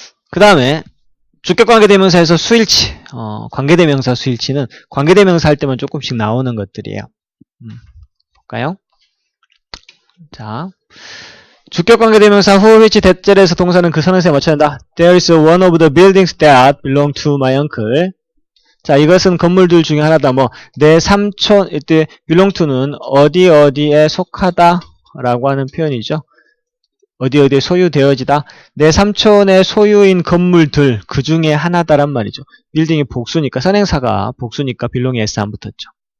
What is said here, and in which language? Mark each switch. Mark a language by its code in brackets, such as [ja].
[ko] 그 다음에 주격관계대명사에서 수일치, 관계대명사 수일치는 관계대명사 할 때만 조금씩 나오는 것들이에요. 볼까요? 자, 주격관계대명사 후 which 대절에서 동사는 그 선행사에 맞춰야 한다. [en] There is one of the buildings that belong to my uncle. [ko] 자, 이것은 건물들 중에 하나다. 내 삼촌, 이때 belong to는 어디에 속하다 라고 하는 표현이죠. 어디에 소유되어지다. 내 삼촌의 소유인 건물들 그 중에 하나다란 말이죠. 빌딩이 복수니까 선행사가 복수니까 belong이 S 안 붙었죠.